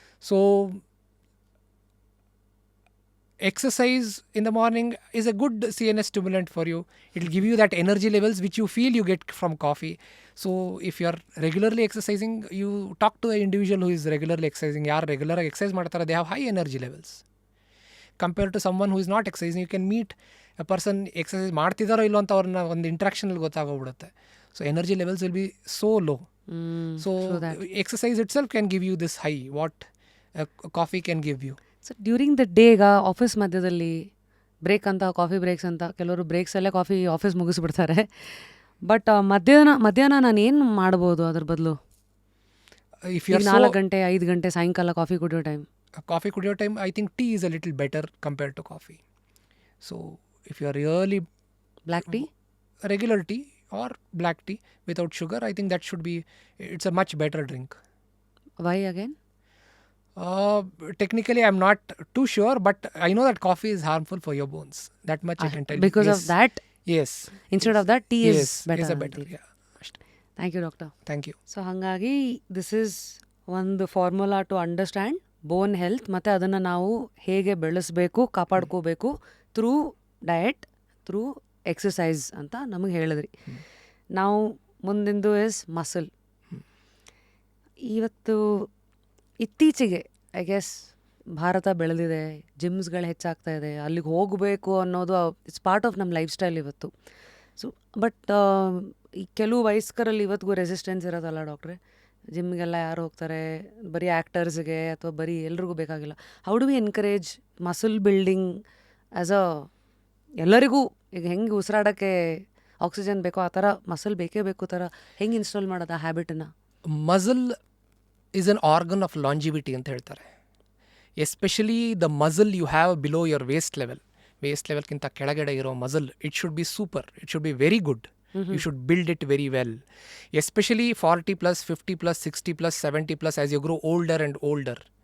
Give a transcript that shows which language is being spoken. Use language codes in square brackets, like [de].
[en] So exercise in the morning is a good CNS stimulant for you. It will give you that energy levels which you feel you get from coffee. So if you are regularly exercising, you talk to an individual who is regularly exercising. Yaar regular exercise ಮಾಡ್ತಾರೆ, they have high energy levels compared to someone who is not exercising. You can meet a person exercise [kn] ಮಾಡ್ತಿದಾರೋ ಇಲ್ಲೋ ಅಂತ ಅವ್ರನ್ನ ಒಂದು ಇಂಟ್ರಾಕ್ಷನಲ್ಲಿ ಗೊತ್ತಾಗೋಗ್ಬಿಡುತ್ತೆ. [en] So energy levels will be so low. So exercise itself can give you this high what coffee can give you. [kn] So during the day ಈಗ office ಮಧ್ಯದಲ್ಲಿ break ಅಂತ, coffee breaks ಅಂತ, ಕೆಲವರು ಬ್ರೇಕ್ಸಲ್ಲೇ coffee office ಮುಗಿಸ್ಬಿಡ್ತಾರೆ. But ಮಧ್ಯಾಹ್ನ ನಾನು ಏನು ಮಾಡ್ಬೋದು ಅದ್ರ ಬದಲು? 4 ಗಂಟೆ 5 ಗಂಟೆ ಸಾಯಂಕಾಲ ಕಾಫಿ ಕುಡಿಯೋ time, [en] I think tea is a little better compared to coffee. So if you are really black tea, regular tea or black tea without sugar, I think that should be, it's a much better drink. Why again? Technically I'm not too sure, but I know that coffee is harmful for your bones. That much I can tell you. Because of that? Yes. Instead of that, tea is better. Is a better, yeah. Thank you, doctor. Thank you. [kn] So ಹಾಗಾಗಿ this is ಒಂದು [en] formula to understand bone health, [kn] ಮತ್ತು ಅದನ್ನು ನಾವು ಹೇಗೆ ಬೆಳೆಸಬೇಕು, ಕಾಪಾಡ್ಕೋಬೇಕು through diet, through exercise ಅಂತ ನಮಗೆ ಹೇಳಿದ್ರಿ. ನಾವು ಮುಂದಿಂದು ಇಸ್ ಮಸಲ್. ಇವತ್ತು ಇತ್ತೀಚೆಗೆ [en] I guess [kn] ಭಾರತ ಬೆಳೆದಿದೆ, ಜಿಮ್ಸ್ಗಳು ಹೆಚ್ಚಾಗ್ತಾ ಇದೆ, ಅಲ್ಲಿಗೆ ಹೋಗಬೇಕು ಅನ್ನೋದು [en] it's part of [kn] ನಮ್ಮ ಲೈಫ್ ಸ್ಟೈಲ್ ಇವತ್ತು. ಸೊ ಬಟ್ ಈ ಕೆಲವು ವಯಸ್ಕರಲ್ಲಿ ಇವತ್ತಿಗೂ ರೆಸಿಸ್ಟೆನ್ಸ್ ಇರೋದಲ್ಲ ಡಾಕ್ಟ್ರೆ. ಜಿಮ್ಗೆಲ್ಲ ಯಾರು ಹೋಗ್ತಾರೆ? ಬರೀ ಆ್ಯಕ್ಟರ್ಸ್ಗೆ ಅಥವಾ ಬರೀ ಎಲ್ರಿಗೂ ಬೇಕಾಗಿಲ್ಲ. [en] how do we encourage muscle building as [kn] ಎಲ್ಲರಿಗೂ? ಈಗ ಹೆಂಗೆ ಉಸಿರಾಡೋಕ್ಕೆ ಆಕ್ಸಿಜನ್ ಬೇಕೋ ಆ ಥರ ಮಸಲ್ ಬೇಕೇ ಬೇಕು ಥರ ಹೆಂಗೆ ಇನ್ಸ್ಟಾಲ್ ಮಾಡೋದು ಆ ಹ್ಯಾಬಿಟನ್ನು? [en] muscle is an organ of longevity [kn] ಅಂತ ಹೇಳ್ತಾರೆ. [en] especially the muscle you have below your waist [kn] ಲೆವೆಲ್ಗಿಂತ ಕೆಳಗಡೆ ಇರೋ muscle, [en] It should be super, it should be very good. You should build it very well. Especially 40+, 50+, 60+, 70+ as you grow older and older.